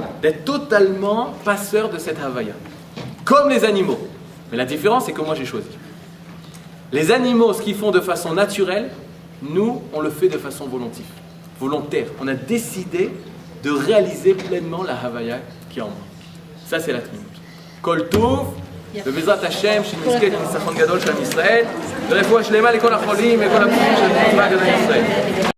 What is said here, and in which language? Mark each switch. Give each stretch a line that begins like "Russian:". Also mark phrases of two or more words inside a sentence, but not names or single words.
French: D'être totalement passeur de cette Havaya. Comme les animaux. Mais la différence, c'est que moi j'ai choisi. Les animaux, ce qu'ils font de façon naturelle, nous, on le fait de façon volontaire. On a décidé de réaliser pleinement la Havaya qui est en moi. Ça, c'est la tmimout.
Hebrew: כל טוב, בבעזרת השם, שנזכה לניצחון גדול של עם ישראל, ורפואה שלמה לכל החולים וכל הפצועים של צבא הגנה לישראל.